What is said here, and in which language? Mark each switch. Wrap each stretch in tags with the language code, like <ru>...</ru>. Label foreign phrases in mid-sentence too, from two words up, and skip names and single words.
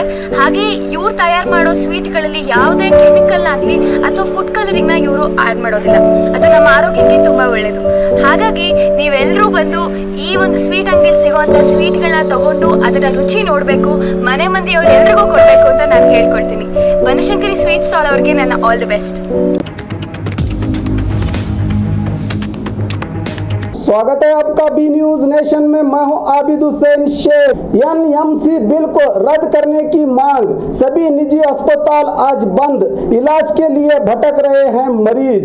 <kn>ಹಾಗೆ ಇವ್ರು ತಯಾರು ಮಾಡೋ ಸ್ವೀಟ್ಗಳಲ್ಲಿ ಯಾವುದೇ ಕೆಮಿಕಲ್ ಆಗ್ಲಿ ಅಥವಾ</kn> <en>food coloring</en> <kn>ನ ಇವರು ಆಡ್ ಮಾಡೋದಿಲ್ಲ. ಅದು ನಮ್ಮ ಆರೋಗ್ಯಕ್ಕೆ ತುಂಬಾ ಒಳ್ಳೇದು. ಹಾಗಾಗಿ ನೀವೆಲ್ಲರೂ ಬಂದು ಈ ಒಂದು ಸ್ವೀಟ್ ಅಂಗಡಿಯಲ್ಲಿ ಸಿಗುವಂತ ಸ್ವೀಟ್ಗಳನ್ನ ತಗೊಂಡು ಅದರ ರುಚಿ ನೋಡ್ಬೇಕು, ಮನೆ ಮಂದಿಯವ್ರು ಎಲ್ರಿಗೂ ಕೊಡ್ಬೇಕು ಅಂತ ನಾನು ಹೇಳ್ಕೊಳ್ತೀನಿ. ಬನಶಂಕರಿ ಸ್ವೀಟ್ ಸ್ಟಾಲ್ ಅವ್ರಿಗೆ ನನ್ನ</kn> <en>all the best.</en> <hi>स्वागत है आपका बी न्यूज नेशन में। मैं हूं आबिद हुसैन शेख। एनएमसी बिल को रद्द करने की मांग, सभी निजी अस्पताल आज बंद, इलाज के लिए भटक रहे हैं मरीज।</hi>